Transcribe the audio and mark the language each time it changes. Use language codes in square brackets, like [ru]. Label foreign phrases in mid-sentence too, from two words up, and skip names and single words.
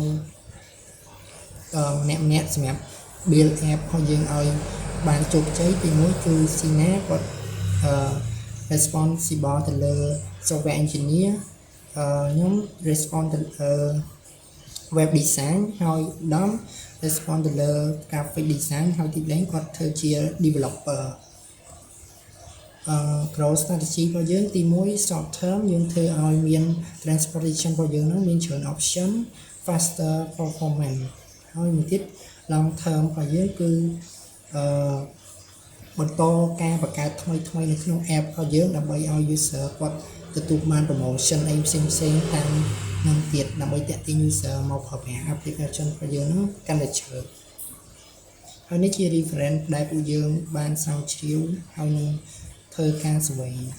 [km] ម្នាក់សម្រាប់ [en] build app [km] របស់យើងឲ្យបានជោគជ័យទីមួយគឺ Sina គាត់responsible ទៅលើ [en] software engineer [km] ខ្ញុំ respond ទៅលើ [en] web design [km] ហើយដំ respond ទៅលើ [en] graphic design [km] ហើយទី3គាត់ធ្វើជា developer [en] growth strategy [km] របស់យើងទី1 [en] short term [km] យើងធ្វើឲ្យមាន transportation របស់យើងនឹងមានច្រើន [en] option faster performance [km] ហើយមួយទៀត [en] long term [km] របស់យើងគឺ បន្តការបង្កើតថ្មីនៅក្នុង app របស់យើងដើម្បីឲ្យ user គាត់ទទួលបាន promotion អីផ្សេងតាមនឹងទៀតដើម្បីទាក់ទាញ user មកប្រើប្រាស់ application របស់យើងនឹងកាន់តែច្រើនហើយនេះជា reference ដែលពួកយើងបានស្រាវជ្រាវហើយនឹងធ្វើការ survey